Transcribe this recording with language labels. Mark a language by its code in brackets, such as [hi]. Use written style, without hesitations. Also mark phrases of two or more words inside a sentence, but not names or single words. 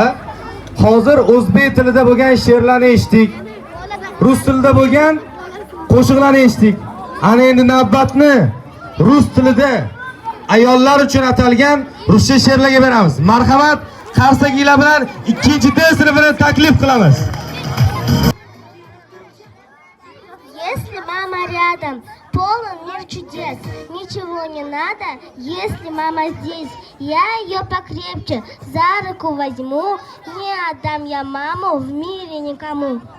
[uz] Hozir o'zbek tilida bo'lgan she'rlarni eshitdik. Rus tilida bo'lgan qo'shiqlarni eshitdik. Ana endi navbatni rus tilida ayollar uchun atalgan ruscha she'rlarga beramiz. Marhamat, qarsagilar bilan 2-D sinfini taklif qilamiz. [ru] Если мама рядом, полон мир чудес, ничего не надо, если мама здесь, я ее покрепче за руку возьму, не отдам я маму в мире никому.